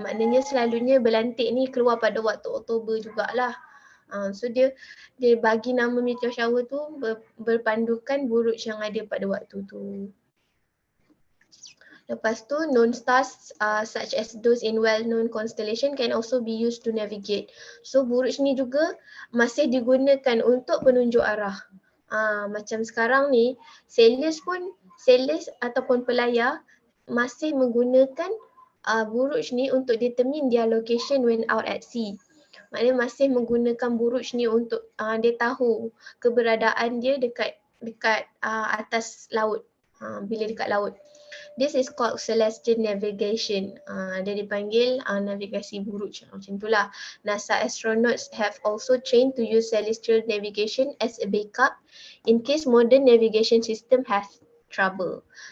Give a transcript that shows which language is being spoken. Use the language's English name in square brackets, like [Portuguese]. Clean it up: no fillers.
[Malay] Maknanya selalunya berlantik ni keluar pada waktu Oktober jugalah. So dia bagi nama meteor shower tu berpandukan buruj yang ada pada waktu tu. Lepas tu, [English] known stars such as those in well-known constellation can also be used to navigate. [Malay] So buruj ni juga masih digunakan untuk penunjuk arah. Macam sekarang ni, sailors ataupun pelayar masih menggunakan buruj ni untuk [English] determine their location when out at sea. [Malay] Maknanya masih menggunakan buruj ni untuk dia tahu keberadaan dia dekat atas laut, bila dekat laut. [English] This is called celestial navigation. [Malay] Dia dipanggil navigasi buruj. Macam itulah. [English] NASA astronauts have also trained to use celestial navigation as a backup in case modern navigation system has trouble.